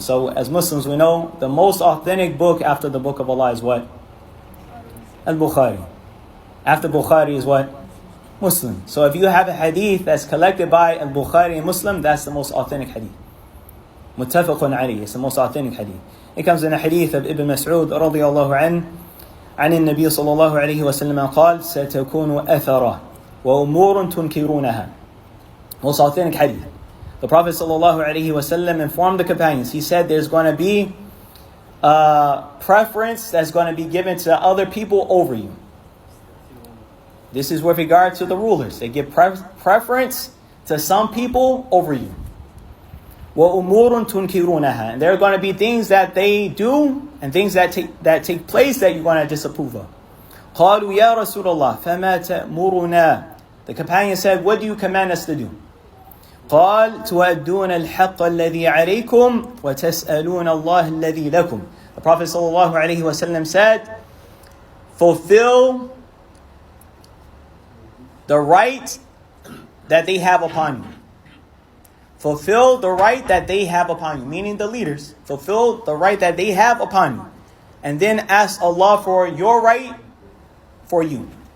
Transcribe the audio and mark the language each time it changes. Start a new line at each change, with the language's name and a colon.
English: So as Muslims we know the most authentic book after the book of Allah is what? Al-Bukhari. After Bukhari is what? Muslim. So if you have a hadith that's collected by Al-Bukhari and Muslim, that's the most authentic hadith. Muttafaqun alayhi. It's the most authentic hadith. It comes in a hadith of Ibn Mas'ud radiyallahu anhu
Arabic: عن النبي صلى الله عليه وسلم قال ستكون أثرة وأمور تنكرونها.
English: Most authentic hadith. The Prophet ﷺ informed the companions. He said there's going to be a preference that's going to be given to other people over you. This is with regard to the rulers. They give preference to some people over you.
Arabic: وَأُمُورٌ تُنْكِرُونَهَا.
English: And there are going to be things that they do and things that take place that you're going to disapprove of.
Arabic: قَالُوا يَا رَسُولَ اللَّهِ فَمَا تَأْمُرُنَا.
English: The companion said, what do you command us to do?
Arabic: قال تؤدون الحق الذي عليكم وتسألون الله الذي لكم.
English: The Prophet ﷺ said, fulfill the right that they have upon you. Fulfill the right that they have upon you, meaning the leaders. Fulfill the right that they have upon you. And then ask Allah for your right for you.